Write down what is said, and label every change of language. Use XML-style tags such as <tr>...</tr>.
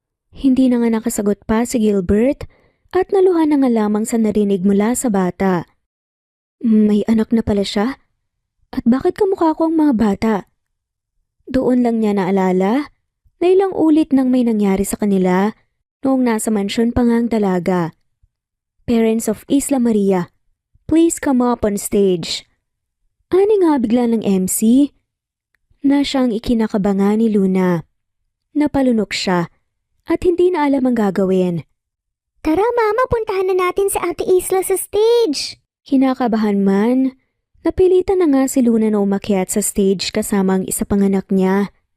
<tl>Hindi na nga nakasagot pa si Gilbert at naluhan na nga lamang sa narinig mula sa bata. May anak na pala siya? At bakit kamukha ko ang mga bata? Doon lang niya naalala na ilang ulit nang may nangyari sa kanila noong nasa mansyon pa nga ang dalaga.</tl> <en>Parents of Isla Maria, please come up on stage.</en> <tl>Ani nga bigla ng MC na siyang ikinakabangan ni Luna. Napalunok siya at hindi na alam ang gagawin. Tara Mama, puntahan na natin si Ate Isla sa stage. Kinakabahan man, napilitan na nga si Luna na umakyat sa stage kasama ang isa pang anak niya.</tl>